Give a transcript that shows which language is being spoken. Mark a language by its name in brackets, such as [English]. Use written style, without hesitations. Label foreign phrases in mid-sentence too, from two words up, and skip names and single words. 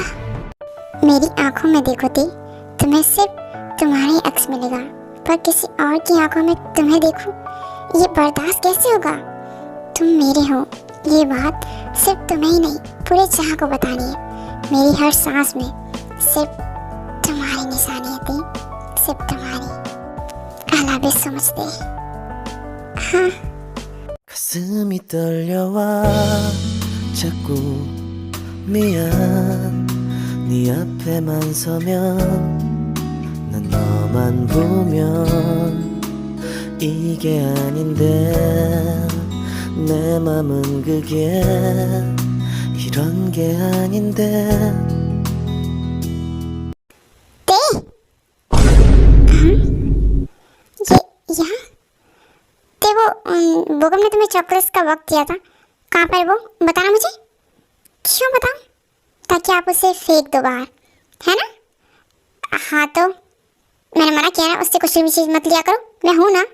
[Hindi] मेरी आंखों में देखो ते, तुम्हें सिर्फ तुम्हारी अक्स मिलेगा, पर किसी और की आंखों में तुम्हें देखूं, ये बर्दाश्त कैसे होगा? तुम मेरे हो, ये बात सिर्फ तुम्हें ही नहीं पूरे जहां को बतानी है। मेरी हर सांस में सिर्फ तुम्हारी निशानी है, सिर्फ तुम्हारी। [English] I love you so much, [Hindi] हाँ। [Korean] 가슴이 떨려와 자꾸 미안 네 앞에만 서면 난 너만 보면 이게 아닌데 내 맘은 그게 이런 게 아닌데 [Hindi] ते ये यहाँ ते वो भूकंप ने तुम्हें चॉकलेट्स का वक्त दिया था, कहाँ पर वो बताना मुझे। क्यों बताऊँ? ताकि आप उसे फेंक दो बाहर, है ना? हाँ तो मैंने मना किया ना, उससे कुछ भी चीज़ मत लिया करो, मैं हूँ ना।